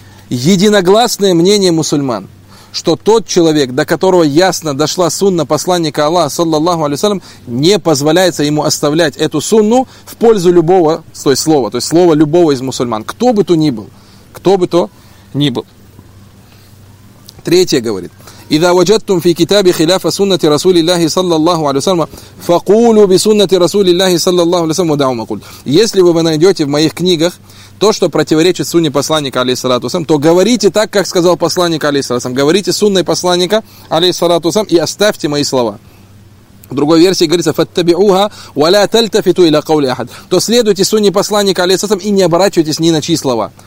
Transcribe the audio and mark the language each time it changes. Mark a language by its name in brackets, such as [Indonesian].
[Russian] Единогласное мнение мусульман, что тот человек, до которого ясно дошла сунна посланника Аллаха, саллаллаху алейхи ва саллям, не позволяется ему оставлять эту сунну в пользу любого, то есть слова, то есть слова любого из мусульман, кто бы то ни был, кто бы то ни был. Третье говорит: [Arabic] إذا وجدتم في كتاب خلاف سنة رسول الله صلى الله عليه وسلم فقولوا بسنة رسول الله صلى الله عليه وسلم ودعوا مقول. [Russian] Если вы найдете в моих книгах то, что противоречит сунне посланника, алейхиссалату вассалям, то говорите так, как сказал посланник, алейхиссалату вассалям. Говорите сунной посланника, алейхиссалату вассалям, и оставьте мои слова. В другой версии говорится [Arabic] «фаттабиуха ва ля тальтафиту иля каули ахад». [Russian] То следуйте сунне посланника, алейхиссалату вассалям, и не оборачивайтесь ни на чьи слова.